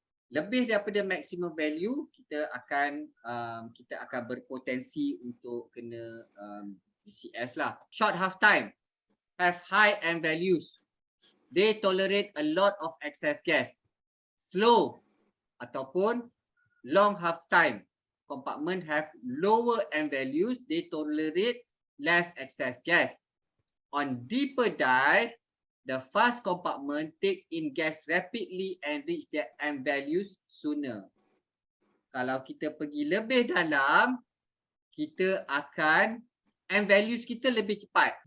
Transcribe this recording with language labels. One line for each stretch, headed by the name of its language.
Indonesian: Lebih daripada maximum value, kita akan berpotensi untuk kena DCS lah.
English: Short half time have high M values. They tolerate a lot of excess gas. Slow
Indonesian: ataupun
English: long half time compartment have lower M values. They tolerate less excess gas. On deeper dive, the fast compartment take in gas rapidly and reach their M values sooner.
Indonesian: Kalau kita pergi lebih dalam, kita akan M values kita lebih cepat.